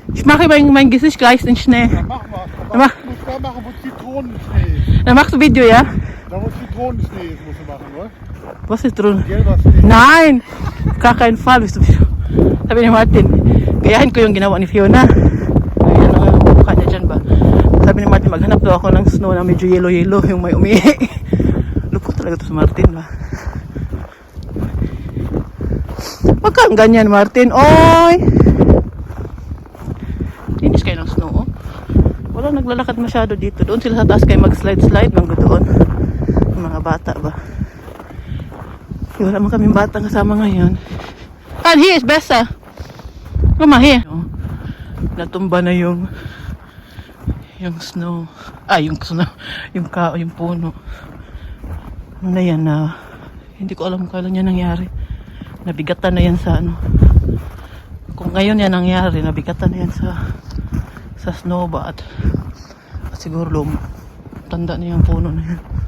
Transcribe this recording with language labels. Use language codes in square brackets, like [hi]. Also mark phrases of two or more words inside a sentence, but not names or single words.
[de] mache mein Gesicht gleich in Schnee. Ja, mach mal. Ja, mach. Du musst da machen, wo Zitronenschnee. Dann machst du Video, ja? Da wo Zitronenschnee ist, musst du machen, oder? Was ist drin? Gelber Schnee. Nein! Gar keinen Fall. Bist du. [tl] Sabi ni Martin, gayahin ko yung ginawa ni Fiona. Ayan ang mukha niya dyan ba. Sabi ni Martin, maghanap daw ako ng snow na medyo yellow-yellow, yung may umihi. Lukot talaga to si Martin ba. Wag kang ganyan, Martin. Oy! Inis kayo ng snow, oh. Wala naglalakad masyado dito. Doon sila sa taas kayo mag-slide-slide ng doon. Yung mga bata ba. Wala man kaming bata kasama ngayon. [en] And here is Bessa. Come on here. [tl] Natumba na yung snow. Yung snow. Yung puno. Ano na yan na hindi ko alam kung kailan yan nangyari. Nabigatan na yan sa ano. Kung ngayon yan nangyari, nabigatan na yan sa snow ba at siguro tanda na yung puno na yan.